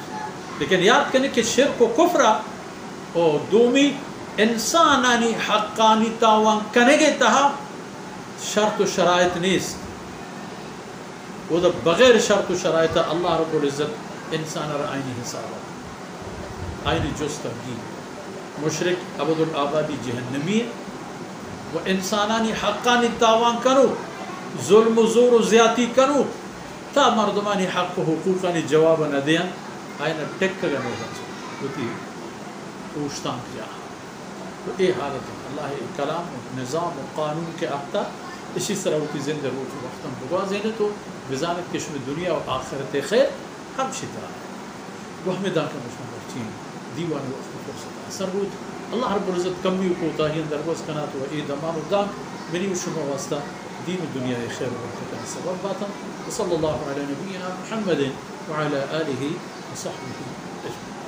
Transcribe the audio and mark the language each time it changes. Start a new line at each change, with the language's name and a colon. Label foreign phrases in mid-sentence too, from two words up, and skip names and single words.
Baluchi: لیکن یاد کرنے کہ شرک و کفرہ اور دومی انسانانی حقانی تاوان کنگے تہا شرط و شرائط نیست وہ دا بغیر شرط و شرائط
Arabic: اللہ رب العزت
Baluchi: انسان را آئینی حسابات آئینی جستگی مشرک ابد الآبادی جہنمی و انسانانی حقانی تاوان کرو ظلم و زور و زیادتی کرو تا مردمانی حق و حقوقانی جواب نہ دیا آئینہ ٹک کر گنے گا ہوتی پوشتان کیا تو اے حالت اللہ کلام و نظام و قانون کے آتا
Urdu: اسی طرح
Baluchi: ہوتی زندہ روچ وقتاً بگوازینے تو بزانت کشم دنیا و آخرت خیر ہم شترا وہ ہمیں داکہ مجھنے برچین دیوان وقت فرصت اثر بود
Arabic: اللہ رب العزت
Baluchi: کمی و کوتاہی اندر بس کنات و اے دمان و داک منی و شما واسطہ دین الدنیا خیر و برکت سبب باتا
Arabic: وصلی اللہ علی نبینا محمد وعلى آلہ وصحبہ اجمعین.